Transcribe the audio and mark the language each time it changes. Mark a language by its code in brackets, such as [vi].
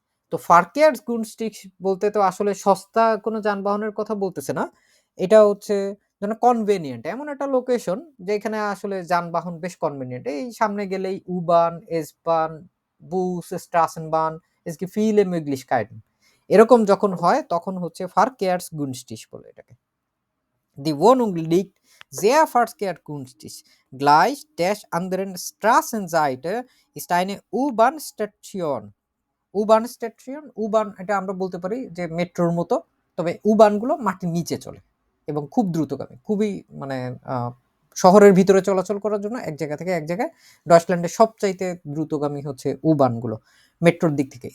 [bn] তো ফারকেয়ার গুনস্টিক বলতে তো আসলে সস্তা কোনো যানবাহনের কথা বলতেছে না, এটা হচ্ছে যেন কনভেনিয়েন্ট, এমন একটা লোকেশন যেখানে আসলে যানবাহন বেশ কনভেনিয়েন্ট, এই সামনে গেলেই Uban, এসবান, bush, স্ট্রাসেনবান, [de] es gibt viele Möglichkeiten, [bn] এরকম যখন হয় তখন হচ্ছে ফারকেয়ার্স গুনস্টিস বলে এটাকে। [de] দি Wohnung liegt sehr verkehrsgünstig gleich der anderen Straßenseite ist eine U-Bahn-Station. [bn] Uban station, Uban এটা আমরা বলতে পারি যে মেট্রোর মতো, তবে উবানগুলো মাটির নিচে চলে এবং খুব দ্রুতগামী, খুবই মানে শহরের ভিতরে চলাচল করার জন্য এক জায়গা থেকে এক জায়গায়। ডয়েচল্যান্ডের সবচাইতে দ্রুতগামী হচ্ছে উবানগুলো মেট্রোর দিক থেকে।